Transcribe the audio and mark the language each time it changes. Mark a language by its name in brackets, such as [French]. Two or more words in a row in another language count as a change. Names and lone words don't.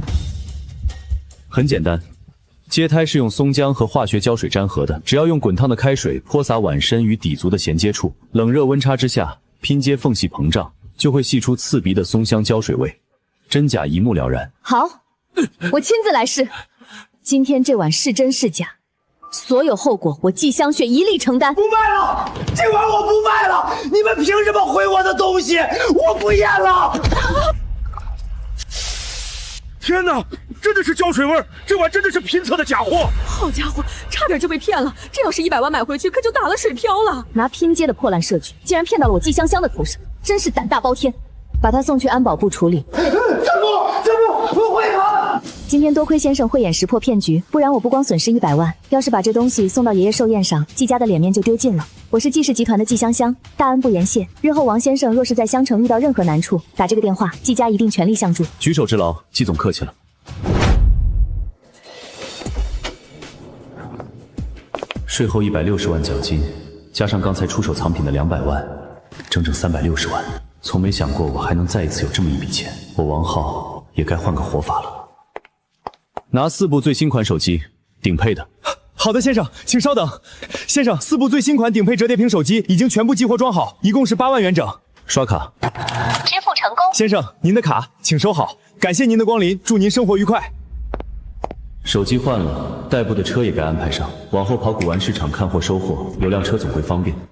[Chinese] 很簡單，接胎是用松漿和化學膠水粘合的，只要用滾燙的開水潑灑碗身與底足的銜接處，冷熱溫差之下，拼接縫隙膨脹，就會釋出刺鼻的松香膠水味，真假一目了然。好，我親自來試。今天這碗是真是假，所有後果我季香雪一力承擔。不賣了，這碗我不賣了！你們憑什麼毀我的東西？我不驗了！天哪，真的是膠水味！這碗真的是拼測的假貨！好家伙，差點就被騙了！這要是100萬買回去，可就打了水漂了。拿拼接的破爛設計，竟然騙到了我季香香的頭上，真是膽大包天！把他送去安保部處理。怎麼不會啊？今天多虧先生慧眼識破騙局，不然我不光損失100萬，要是把這東西送到爺爺壽宴上，季家的臉面就丟盡了。我是季氏集團的季香香，大恩不言謝。日後王先生若是在襄城遇到任何難處，打這個電話，季家一定全力相助。舉手之勞，季總客氣了。税後160萬獎金，加上剛才出手藏品的200萬，整整360萬。從沒想過我還能再一次有這麼一筆錢，我王浩也該換個活法了。拿4部最新款手機，頂配的。好的，先生，請稍等。先生，4部最新款頂配折疊屏手机已經全部激活装好，一共是8萬元整。刷卡。支付成功。先生，您的卡請收好，感謝您的光臨，祝您生活愉快。手机換了，代步的車也該安排上，往後跑古玩市场看貨收貨，有輛車总会方便。